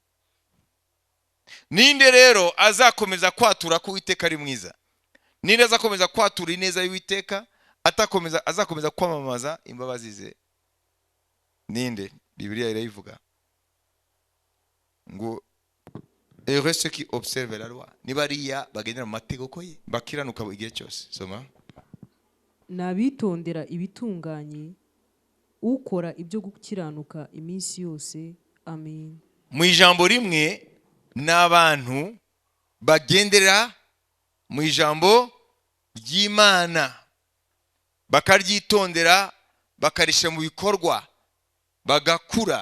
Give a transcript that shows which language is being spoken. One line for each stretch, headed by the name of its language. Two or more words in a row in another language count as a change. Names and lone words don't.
Kinyarwanda: Ninde rero azakomeza kwatura ko Uwiteka ari mwiza? Ninde azakomeza kwatura ineza y'Uwiteka azakomeza kwamamaza imbabazi ze? Ninde? Bibiliya irayivuga ngo
French: heureux ceux qui observent la loi,
Kinyarwanda: ni bariya bagendera mu mategeko ye bakiranuka igihe cyose. Soma. Nabitondera ibitunganye, ukora ibyo gukiranuka iminsi yose. Amen. Mu ijambo rimwe n'abantu bagendera mu ijambo ry'Imana bakaryitondera bakarisha mu bikorwa bagakura.